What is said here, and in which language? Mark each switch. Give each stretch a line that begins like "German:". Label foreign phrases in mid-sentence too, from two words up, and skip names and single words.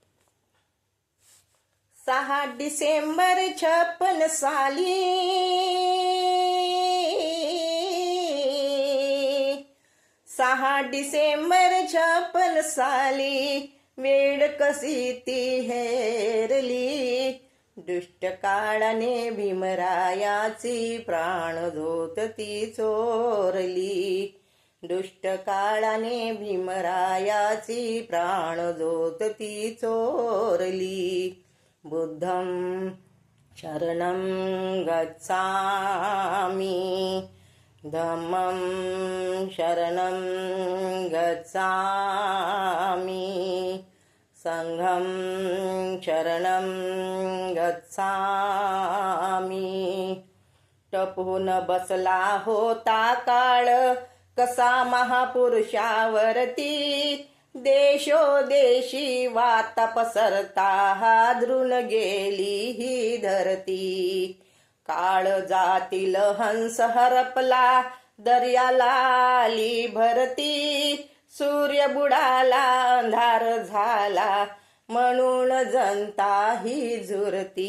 Marathi: 6 डिसेंबर 56 साली 6 डिसेंबर 56 साली वेळ कशी ती हेरली, दुष्ट काळाने भीमरायाची प्राणज्योत ती चोरली. दुष्ट काळाने भीमरायाची प्राणज्योत ती चोरली.
Pali: बुद्धं शरणं गच्छामि, धम्मं शरणं गच्छामि, संघं शरणं गच्छामि.
Marathi: टपून बसला होता काळ कसा महापुरुषावरती, देशोदेशी वार्ता पसरता हादरून गेली ही धरती. काळजातील हंस हरपला दर्याला आली भरती, सूर्य बुडाला अंधार झाला म्हणून जनता ही झुरती.